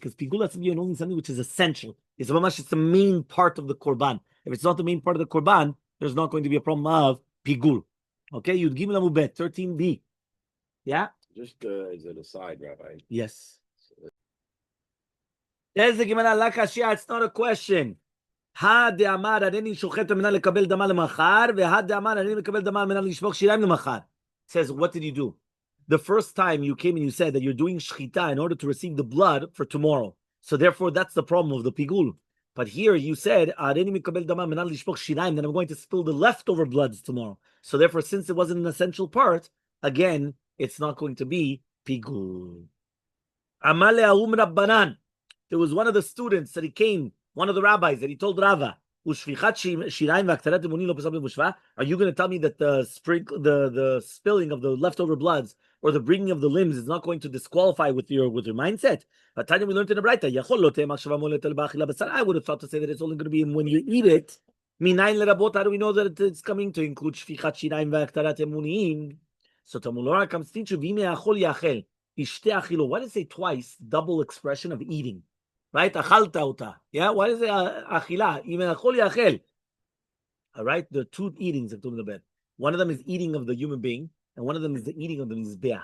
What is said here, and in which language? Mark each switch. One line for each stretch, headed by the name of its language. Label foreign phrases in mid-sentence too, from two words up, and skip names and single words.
English: Because pigul has to be only something which is essential. It's the main part of the korban. If it's not the main part of the korban, there's not going to be a problem of pigul. Okay, Yud Gimel Amud 13b. Yeah? Just as an aside, Rabbi. Yes. There's the Gemara
Aramaic: לא קשיא.
English: It's not a question.
Aramaic: הא דאמר הריני שוחט על מנת לקבל דמה למחר, והא דאמר הריני לקבל דמה על מנת לשפוך שיריים למחר.
English: Says, what did you do? The first time you came and you said that you're doing shchita in order to receive the blood for tomorrow. So therefore, that's the problem of the pigul. But here you said
Aramaic: הריני לקבל דמה על מנת לשפוך שיריים.
English: Then I'm going to spill the leftover bloods tomorrow. So therefore, since it wasn't an essential part, again, it's not going to be pigul. Elmaleh Ahum Rabbanan. There was one of the students that he came, one of the rabbis that he told Rava, are you going to tell me that the spilling of the leftover bloods or the bringing of the limbs is not going to disqualify with your mindset? But we learned in the Braita, I would have thought to say that it's only going to be when you eat it. How do we know that it's coming to include
Hebrew: שפיכת שיריים והקטרת אימורים?
English: So Tamulora comes to teach you, why does it say twice double expression of eating? Right?
Hebrew: אכלת אותה.
English: Yeah? Why does it achila? Even
Hebrew: אכול יאכל.
English: All right? There are two eatings of the bed. One of them is eating of the human being, and one of them is the eating of the mizbeach.